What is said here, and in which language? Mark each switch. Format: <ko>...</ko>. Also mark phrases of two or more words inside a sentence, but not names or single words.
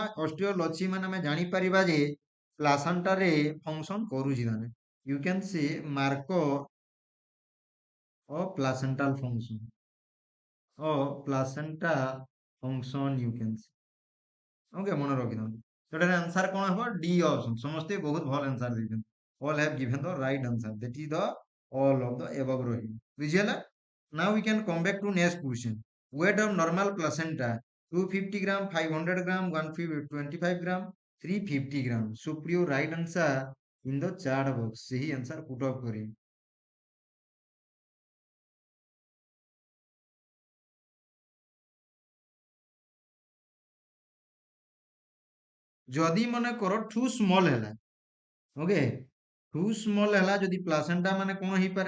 <or>ଅଷ୍ଟ୍ରିଅଲ ଅଛି ମାନେ ଆମେ ଜାଣିପାରିବା ଯେ ପ୍ଲାସେଣ୍ଟାରେ ଫଙ୍କସନ କରୁଛି ତାନେ।</or> <en>you can say marker of placental function ଓ placenta function you can say।</en> <or>ଓକେ, ମନେ ରଖିଥାନ୍ତୁ। ସେଟାରେ ଆନ୍ସର କଣ ହେବ? ଡି ଅପସନ। ସମସ୍ତେ ବହୁତ ଭଲ ଆନ୍ସର ଦେଇଛନ୍ତି।</or> <en>all have given the right answer, that is the all of the above ରହିବ।</en> <or>ବୁଝିହେଲା?</or> <en>Now we can come back to next question. Weight of normal placenta 250 gram, 500 gram, 125 gram, 350 gram. So put your right answer in the chat box.</en> <or>ସେହି</or> <en>answer put up</en> <or>କରିବେ। ଯଦି ମନେକର</or> <en>too small</en> <or>ହେଲା, ଓକେ,</or> <en>too small</en> <or>ହେଲା, ଯଦି ପ୍ଲାସେଣ୍ଟା ମାନେ କଣ ହେଇପାରେ?</or>